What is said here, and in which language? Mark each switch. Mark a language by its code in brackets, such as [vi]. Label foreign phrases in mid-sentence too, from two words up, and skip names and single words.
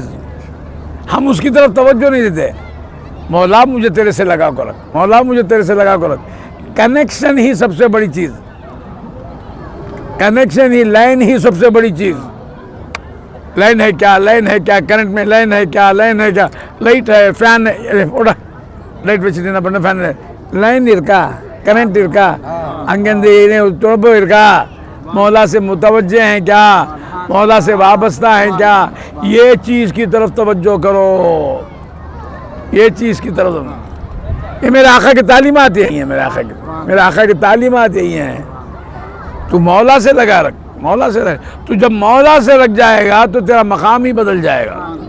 [ur] ہم اس کی طرف توجہ نہیں دیتے، مولا مجھے تیرے سے لگا کر رکھ، مولا مجھے تیرے سے لگا کر رکھ۔ کنیکشن ہی سب سے بڑی چیز، کنیکشن ہی، لائن ہی سب سے بڑی چیز۔ لائن ہے کیا، لائن ہے کیا، کرنٹ میں لائن ہے کیا، لائن ہے کیا، لائٹ ہے، فین ہے، [kn] ಲೈಟ್ ವೆಚ್ಚಿಟ್ಟಿನ ಬಣ್ಣ ಫ್ಯಾನ್ ಲೈನ್ ಇರ್ಕಾ [ur] کرنٹ [kn] ಇರ್ಕಾ ಹಂಗಂದ್ರೆ ತೊಡಬು ಇರ್ಕಾ [ur] مولا سے متوجہ ہیں کیا، مولا سے وابستہ ہیں کیا، یہ چیز کی طرف توجہ کرو، یہ چیز کی طرف۔ یہ میرے آقا کی تعلیمات یہی ہیں، میرے آقا کی تعلیمات یہی ہیں۔ تو مولا سے لگا رکھ، مولا سے رکھ، تو جب مولا سے لگ جائے گا تو تیرا مقام ہی بدل جائے گا۔